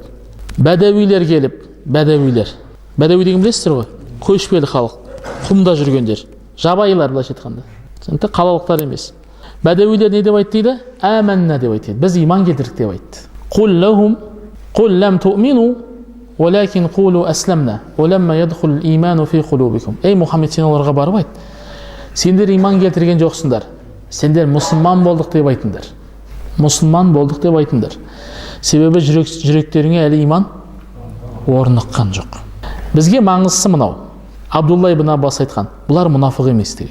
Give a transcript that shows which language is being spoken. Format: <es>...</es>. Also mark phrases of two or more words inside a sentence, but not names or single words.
<kk>Бәдәуилер келіп, бәдәуи деген білесіздер ғой? Көшпелі халық, құмда жүргендер, жабайылар былайша айтқанда. Қалалықтар емес. Бәдәуилер не деп айтты дейді? Әмәнна деп айтты. Біз иман келтірдік деп айтты.</kk> <ar>قل لم تؤمنوا, ولكن قولوا أسلمنا، ولما يدخل الإيمان في قلوبكم.</ar> <kk>Ей Мұхаммед, сен оларға барып айт. Сендер иман келтірген жоқсыңдар. Сендер мұсылман болдық деп айтыңдар. Мұсылман болдық деп айтыңдар. Себебі жүректеріңе әлі иман орныққан жоқ. Бізге маңыздысы мынау. Абдулла ибн Аббас айтқан, бұлар мұнафық емес деген.</kk>